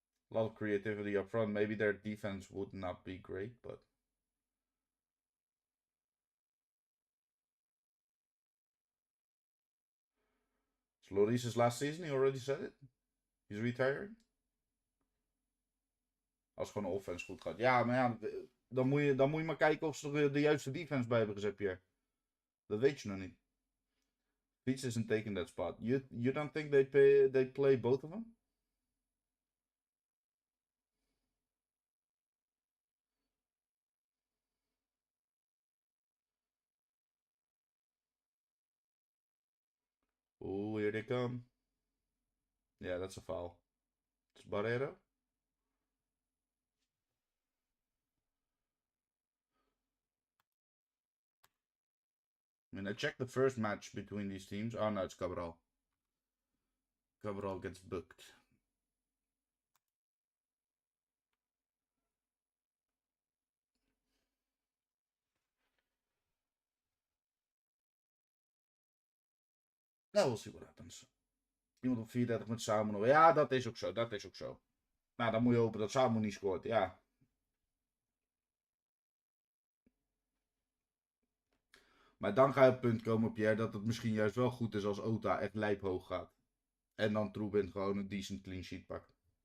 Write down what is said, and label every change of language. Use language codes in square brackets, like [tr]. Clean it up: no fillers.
[en] A lot of creativity up front. Maybe their defense would not be great, but... It's Lloris's last season, he already said it. He's retiring. [nl] Als gewoon offense goed gaat. Ja, maar ja, dan moet je maar kijken of ze er de juiste defense bij hebben gezet, Pierre. Dat weet je nog niet. [en] Fiets isn't taking that spot. You don't think they play both of them? Oh, here they come. Yeah, that's a foul. It's Barrero. I mean, I checked the first match between these teams. Oh no, it's Cabral. Cabral gets booked. Nou, we'll see what happens. [nl] Iemand op 34 met Samuel. Ja, dat is ook zo. Dat is ook zo. Nou, dan moet je hopen dat Samuel niet scoort. Ja. Maar dan ga je op het punt komen, Pierre, dat het misschien juist wel goed is als Ota echt lijphoog gaat. En dan Troebin gewoon een decent clean sheet pakt.